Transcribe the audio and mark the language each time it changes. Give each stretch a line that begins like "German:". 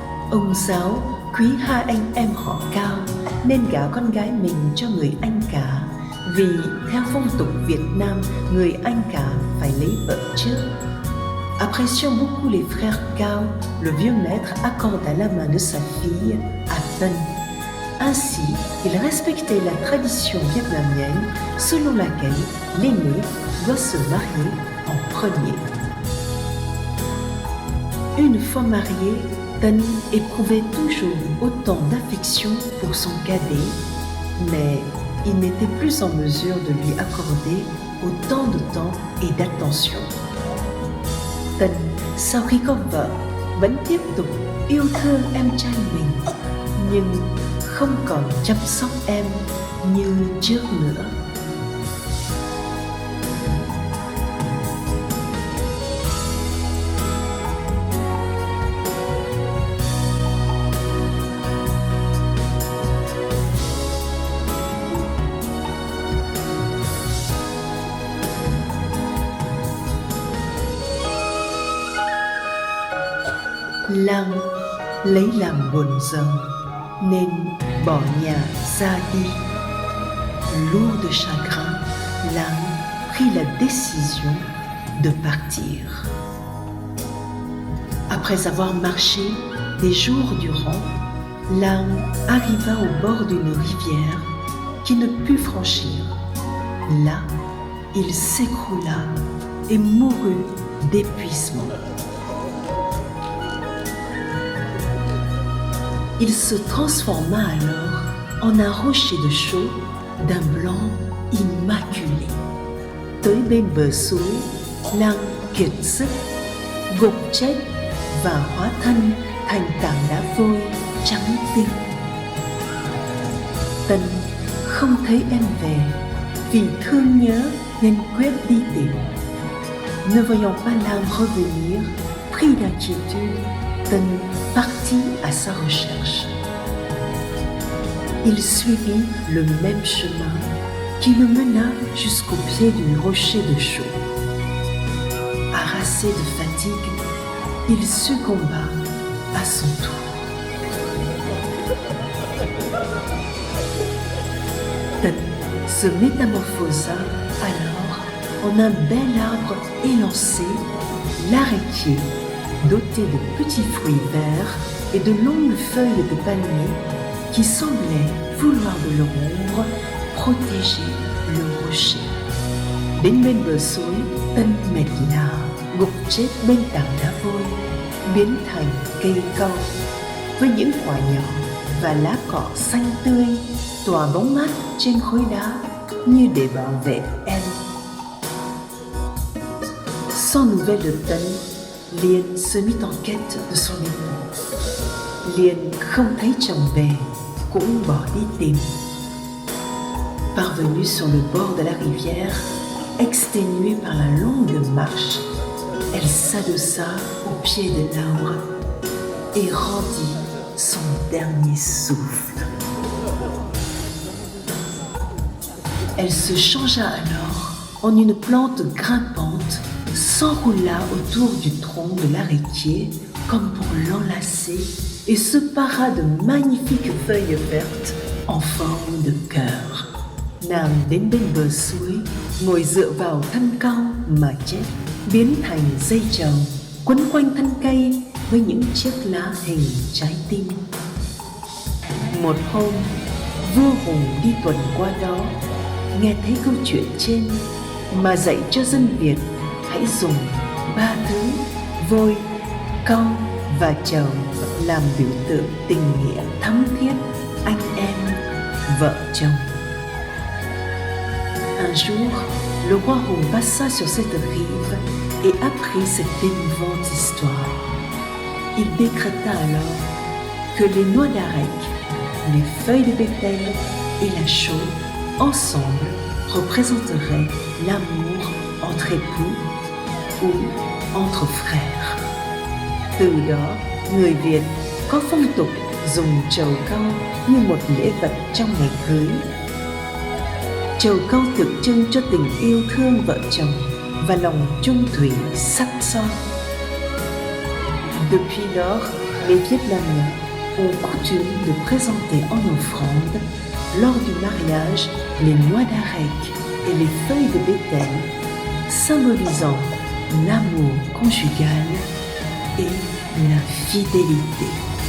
Vietnamese: Ông giáo quý hai anh em họ Cao nên gả con gái mình cho người anh cả, vì theo phong tục Việt Nam, người anh cả phải lấy vợ trước.
French: Appréciant beaucoup les frères Cao, le vieux maître accorda la main de sa fille à Tân. Ainsi, il respectait la tradition vietnamienne selon laquelle l'aîné doit se marier en premier. Une fois marié, Tân éprouvait toujours autant d'affection pour son cadet, mais il n'était plus en mesure de lui accorder autant de temps et d'attention.
Vietnamese: Tân sau khi có vợ vẫn tiếp tục yêu thương em trai mình, nhưng không còn chăm sóc em như trước nữa. Lang lấy làm buồn giàu nên bỏ nhà ra đi.
French: Lourd de chagrin, Lang prit la décision de partir. Après avoir marché des jours durant, Lang arriva au bord d'une rivière qu'il ne put franchir. Là, il s'écroula et mourut d'épuisement. Il se transforma alors en un rocher de chaux d'un blanc immaculé.
Vietnamese: Tới bên bờ suối, Lang kiệt sức, gục chết và hóa thân thành tảng đá vôi trắng tinh. Tân không thấy em về, vì thương nhớ nên quyết đi tìm.
French: Ne voyant pas Lang revenir, pris d'inquiétude, Tân partit à sa recherche. Il suivit le même chemin qui le mena jusqu'au pied du rocher de chaux. Harassé de fatigue, il succomba à son tour. Tân se métamorphosa alors en un bel arbre élancé, l'arrêtier, doté de petits fruits verts et de longues feuilles de palmier qui semblaient vouloir de leur ombre protéger le rocher.
Vietnamese: Đến bên bờ suối, Tân mệt lả, gục chết bên tảng đá vôi, biến thành cây cau với những quả nhỏ và lá cỏ xanh tươi tỏa bóng mát trên khối đá như để bảo vệ em.
French: Sans nouvelles de Tân, Liên se mit en quête de son époux.
Vietnamese: Liên không thấy chồng về, cũng bỏ đi tìm.
French: Parvenue sur le bord de la rivière, exténuée par la longue marche, elle s'adossa au pied de l'arbre et rendit son dernier souffle. Elle se changea alors en une plante grimpante, s'enroula autour du tronc de l'arrêtier comme pour l'enlacer et se para de magnifiques feuilles vertes en forme de cœur.
Vietnamese: Nàng đến bên bờ suối, ngồi dựa vào thân cau mà chết, biến thành dây trầu quấn quanh thân cây với những chiếc lá hình trái tim. Một hôm, vua Hùng đi tuần qua đó, nghe thấy câu chuyện trên mà dạy cho dân Việt hãy dùng 3 thứ vôi, cau và trầu làm biểu tượng tình nghĩa thắm thiết anh em, vợ chồng.
French: Un jour, le roi Hùng passa sur cette rive et apprit cette émouvante histoire. Il décréta alors que les noix d'arec, les feuilles de bétel et la chaux, ensemble, représenteraient l'amour entre époux ou entre frères.
Vietnamese: Từ đó, người Việt có phong tục dùng trầu cau như một lễ vật trong ngày cưới. Trầu cau tượng trưng cho tình yêu thương vợ chồng và lòng chung thủy sắt son.
French: Depuis lors, les Vietnamiens ont coutume de présenter en offrande, lors du mariage, les noix d'arec et les feuilles de bétel, symbolisant l'amour conjugal et la fidélité.